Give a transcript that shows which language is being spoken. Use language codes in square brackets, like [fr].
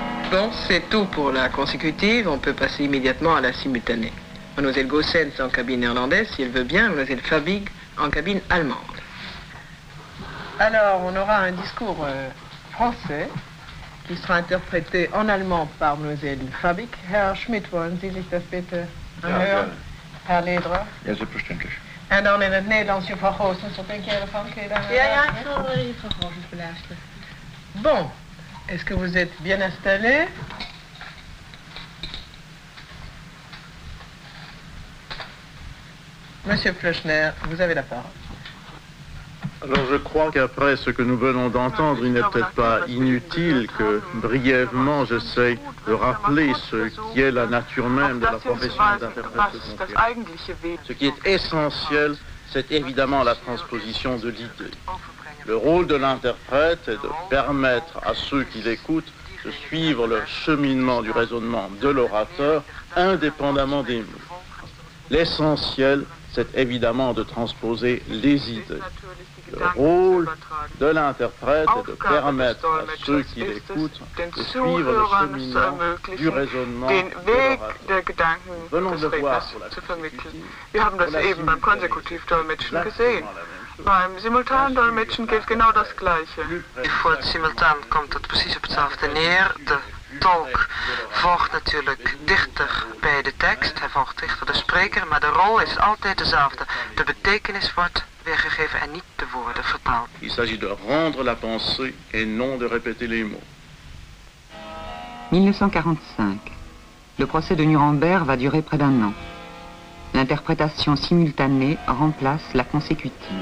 [fr] Bon, c'est tout pour la consécutive. On peut passer immédiatement à la simultanée. Mademoiselle Gossens en cabine néerlandaise, si elle veut bien, Mademoiselle Fabig en cabine allemande. Alors, on aura un discours français qui sera interprété en allemand par Mademoiselle Fabig. [de] Herr Schmidt, wollen Sie sich das bitte anhören? Herr Leder? Ja, selbstverständlich. [nl] En dan in het Nederlands, juffrouw Goosens, wat denk jij ervan? Kun je daar Ja, ik zal juffrouw Goosens beluisteren. [fr] Bon, est-ce que vous êtes bien installés? Monsieur Plechner, vous avez la parole. Alors je crois qu'après ce que nous venons d'entendre, il n'est peut-être pas inutile que brièvement j'essaye de rappeler ce qui est la nature même de la profession d'interprète. Ce qui est essentiel, c'est évidemment la transposition de l'idée. Le rôle de l'interprète est de permettre à ceux qui l'écoutent de suivre le cheminement du raisonnement de l'orateur indépendamment des mots. L'essentiel, c'est évidemment de transposer les idées. Le rôle de l'interprète est de permettre à ceux qui l'écoutent de suivre le cheminement du raisonnement de l'orateur. Venons de voir pour la consécutive. [de] Wir haben das eben beim Konsekutivdolmetschen gesehen. Beim Simultandolmetschen gilt genau das Gleiche. [nl] Voor het simultaan komt het precies op hetzelfde neer. De tolk volgt natuurlijk dichter bij de tekst, hij volgt dichter de spreker, maar de rol is altijd dezelfde. De betekenis wordt weergegeven en niet de woorden vertaald. [fr] Il s'agit de rendre la pensée et non de répéter les mots. 1945. Le procès de Nuremberg va durer près d'1 an. L'interprétation simultanée remplace la consécutive.